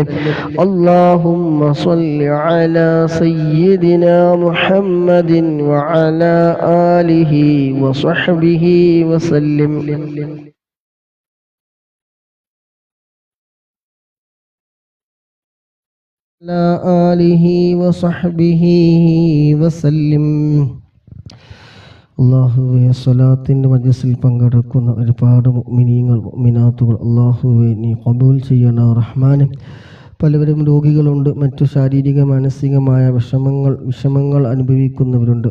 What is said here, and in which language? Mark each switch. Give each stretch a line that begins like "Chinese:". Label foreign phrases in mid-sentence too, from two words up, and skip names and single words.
Arabic: اللهم صل على سيدنا محمد وعلى آله وصحبه وسلم. على آله وصحبه وسلم.
Malayalam: അള്ളാഹുവെ, സ്വലാത്തിൻ്റെ മജ്‌ലിസിൽ പങ്കെടുക്കുന്ന ഒരുപാട് മുഅ്മിനീങ്ങൾ മുഅ്മിനാത്തുകൾ അള്ളാഹുവെ നീ ഖബൂൽ ചെയ്യണ റഹ്മാനെ. പലവരും രോഗികളുണ്ട്, മറ്റു ശാരീരിക മാനസികമായ വിഷമങ്ങൾ അനുഭവിക്കുന്നവരുണ്ട്.